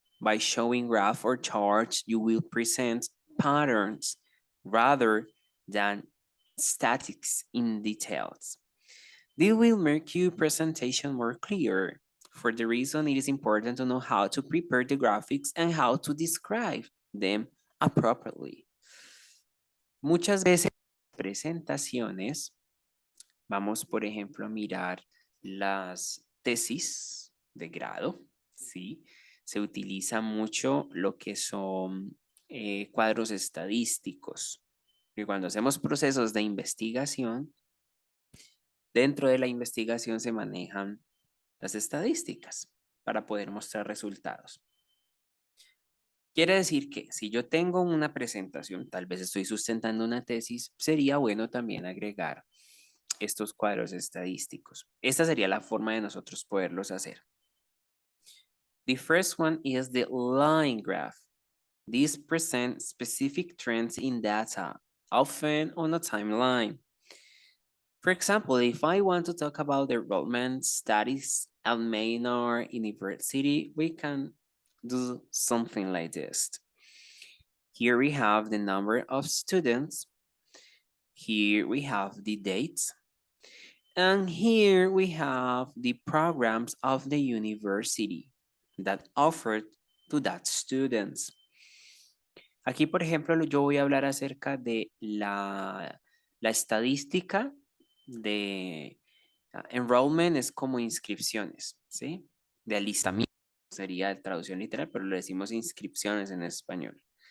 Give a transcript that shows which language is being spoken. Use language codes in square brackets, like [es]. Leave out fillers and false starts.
[en] By showing graph or charts, you will present patterns rather than statics in details. This will make your presentation more clear. For the reason it is important to know how to prepare the graphics and how to describe them appropriately. [es] Muchas veces en presentaciones vamos, por ejemplo, a mirar las tesis de grado, ¿sí? Se utiliza mucho lo que son cuadros estadísticos. Y cuando hacemos procesos de investigación, dentro de la investigación se manejan las estadísticas para poder mostrar resultados. Quiere decir que si yo tengo una presentación, tal vez estoy sustentando una tesis, sería bueno también agregar estos cuadros estadísticos. Esta sería la forma de nosotros poderlos hacer. [en] The first one is the line graph. These present specific trends in data, often on a timeline. For example, if I want to talk about the enrollment studies at Maynard University, we can do something like this. Here we have the number of students. Here we have the dates. And here we have the programs of the university that offered to that students. [es] Aquí, por ejemplo, yo voy a hablar acerca de la estadística de enrollment, es como inscripciones, ¿sí? De alistamiento sería traducción literal, pero lo decimos inscripciones en español.